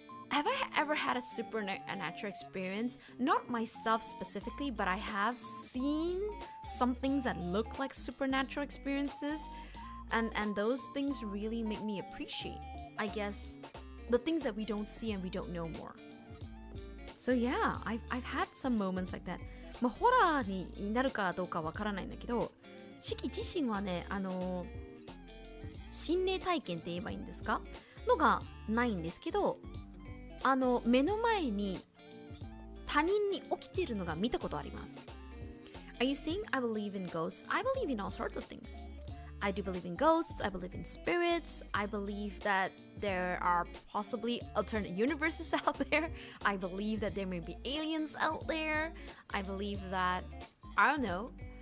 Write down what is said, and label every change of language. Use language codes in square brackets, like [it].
[en] Have I ever had a supernatural experience? Not myself specifically, but I have seen some things that look like supernatural experiences, and those things really make me appreciate, I guess, the things that we don't see and we don't know more. So yeah, I've had some moments like that. [ja] まあ、ホラーになるかどうかわからないんだけど、シキ自身はね、心霊体験って言えばいいんですかのがないんですけど、目の前に他人に起きているのが見たことあります。 [en] Are you saying I believe in ghosts? I believe in all sorts of things. I do believe in ghosts, I believe in spirits, I believe that there are possibly alternate universes out there, I believe that there may be aliens out there, I believe that, I don't know.